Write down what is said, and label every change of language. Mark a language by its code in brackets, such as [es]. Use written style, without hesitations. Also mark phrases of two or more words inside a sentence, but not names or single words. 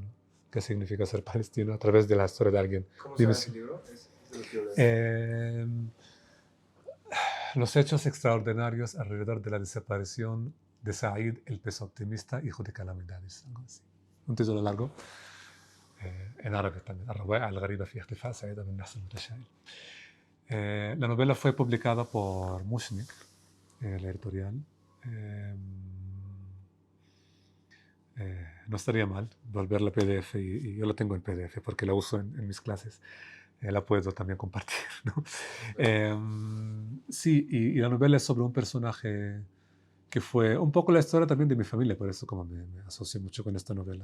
[es] ¿Qué significa ser palestino a través de la historia de alguien? ¿Cómo se llama ese libro? Eh, los hechos extraordinarios alrededor de la desaparición de Said, el peso optimista, hijo de calamidades. Algo así. Un título largo. En árabe también. [ar] الغريبة في اختفاء سعيد بن نحس المتشائم. [es] La novela fue publicada por Mushnik, la editorial. No estaría mal volver la PDF y yo la tengo en PDF porque la uso en mis clases. La puedo también compartir, ¿no? Sí, y la novela es sobre un personaje que fue un poco la historia también de mi familia, por eso como me asocio mucho con esta novela.